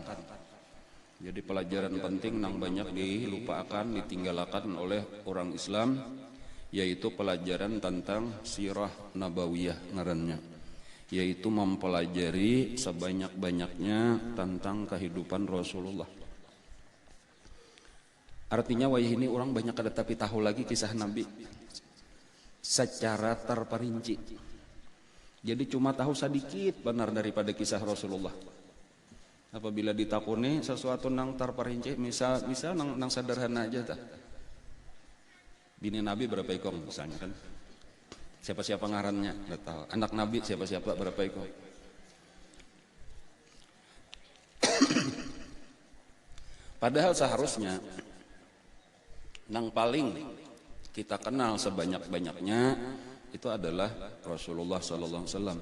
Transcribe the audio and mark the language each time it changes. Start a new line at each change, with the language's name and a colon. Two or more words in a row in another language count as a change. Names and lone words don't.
Banjar: Jadi pelajaran penting yang banyak dilupakan, ditinggalkan oleh orang Islam, yaitu pelajaran tentang
Arabic: سيرة نبوية
Banjar: ngarannya, yaitu mempelajari sebanyak-banyaknya tentang kehidupan Rasulullah. Artinya wayah ini orang banyak ada tapi tahu lagi kisah Nabi secara terperinci.
Indonesian: Jadi cuma tahu sedikit benar daripada kisah Rasulullah.
Banjar: Apabila ditakuni sesuatu nang terperinci, misal nang sederhana aja tah. Bini Nabi berapa ekor misalnya kan? Siapa-siapa ngarannya, nggak tahu. Anak Nabi siapa-siapa berapa ekor.
Indonesian: Padahal seharusnya yang paling kita kenal sebanyak-banyaknya itu adalah Rasulullah
Arabic: صلى الله عليه وسلم.